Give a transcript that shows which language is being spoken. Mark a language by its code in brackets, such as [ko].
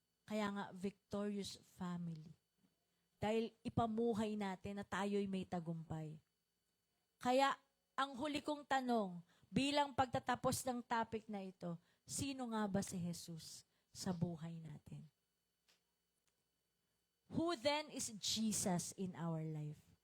[tl] Kaya nga, [en] victorious family. [tl] Dahil ipamuhay natin na tayo'y may tagumpay. Kaya, ang huli kong tanong, bilang pagtatapos ng topic na ito, sino nga ba si Jesus sa buhay natin? [en] Who then is Jesus in our life?